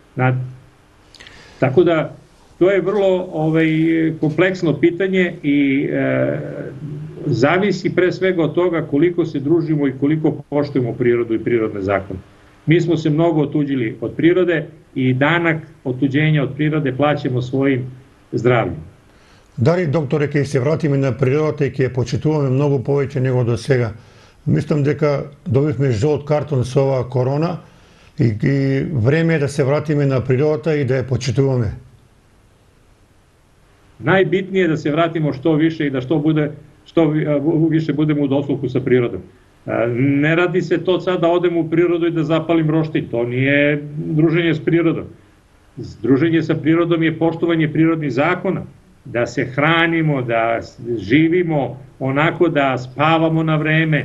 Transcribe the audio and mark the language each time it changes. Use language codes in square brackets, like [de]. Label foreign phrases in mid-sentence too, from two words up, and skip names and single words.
[sr] Tako da, to je vrlo kompleksno pitanje i zavisi pre svega od toga koliko se družimo i koliko poštujemo prirodu i prirodne zakone. Mi smo se mnogo otuđili od prirode i danak otuđenja od prirode plaćamo svojim zdravljem. [mk] Дали, докторе, ќе се вратиме на природата и ќе почитуваме многу повеќе него до сега? Мислам дека добивме жолт картон со оваа корона и време е да се вратиме на природата и да ја почитуваме. [sr] Najbitnije je da se vratimo što više i da što više budemo u dosluhu sa prirodom. Ne radi se to sad da odemo u prirodu i da zapalim roštilj, to nije druženje s prirodom. Druženje sa prirodom je poštovanje prirodnih zakona, da se hranimo, da živimo onako, da spavamo na vreme.